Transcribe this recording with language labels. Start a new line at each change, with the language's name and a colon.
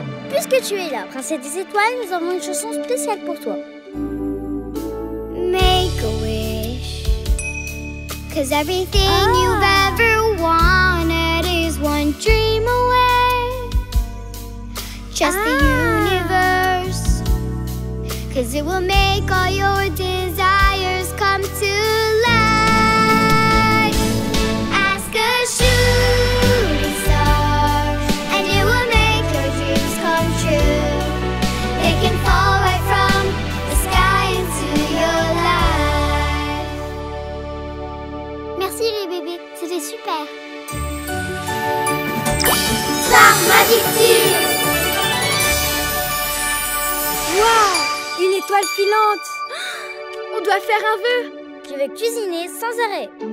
French: Puisque tu es la princesse des étoiles, nous avons une chanson spéciale pour toi.
English: Make a wish, 'cause everything you've ever wanted is one dream away. Just the universe, 'cause it will make all your desires come to life. Ask a shooting star, and it will make your dreams come true. It can fall right from the sky into your life.
French: Merci les bébés, c'était super.
English: Star Magic Tube.
French: Waouh! Une étoile filante! On doit faire un vœu! Je vais cuisiner sans arrêt.